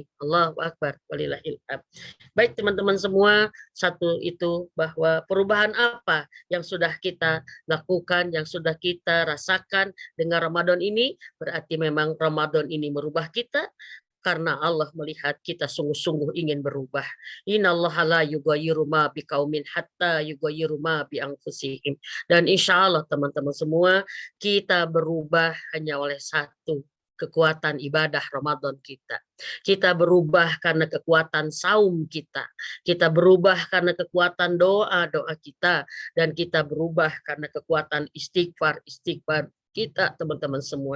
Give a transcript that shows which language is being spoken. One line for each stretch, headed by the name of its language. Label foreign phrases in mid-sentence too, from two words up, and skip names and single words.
Arabic: الله أكبر ولله الحمد.
Indonesian: Baik teman-teman semua, satu itu bahwa perubahan apa yang sudah kita lakukan, yang sudah kita rasakan dengan Ramadan ini, berarti memang Ramadan ini merubah kita, karena Allah melihat kita sungguh-sungguh ingin berubah.
Arabic: إن الله لا يغير ما بقوم حتى يغيروا ما بأنفسهم.
Indonesian: Dan
Arabic: إن شاء الله
Indonesian: teman-teman semua, kita berubah hanya oleh satu, kekuatan ibadah Ramadan kita. Kita berubah karena kekuatan saum kita. Kita berubah karena kekuatan doa-doa kita. Dan kita berubah karena kekuatan istighfar kita teman-teman semua.